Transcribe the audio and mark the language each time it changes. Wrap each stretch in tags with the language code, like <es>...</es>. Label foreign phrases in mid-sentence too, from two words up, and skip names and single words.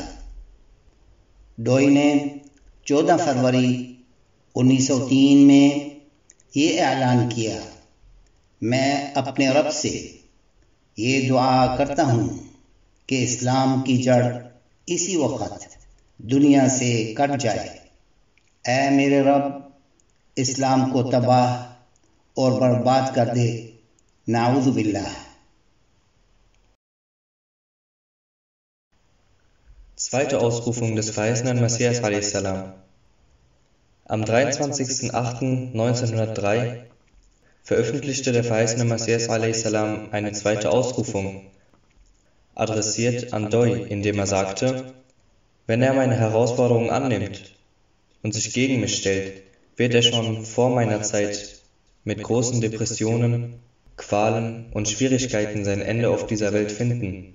<ur>ڈوئی نے 14 فروری 1903 میں یہ اعلان کیا، میں اپنے رب سے یہ دعا کرتا ہوں کہ اسلام کی جڑ اسی وقت دنیا سے کٹ جائے. اے میرے رب، اسلام کو تباہ اور برباد کر دے.</ur> <ar>نعوذ بالله.</ar> <de>Zweite Ausrufung des verheißenen Messias a.s. Am 23.08.1903 veröffentlichte der verheißene Messias a.s. eine zweite Ausrufung, adressiert an Doi, indem er sagte: Wenn er meine Herausforderung annimmt und sich gegen mich stellt, wird er schon vor meiner Zeit mit großen Depressionen, Qualen und Schwierigkeiten sein Ende auf dieser Welt finden.</de>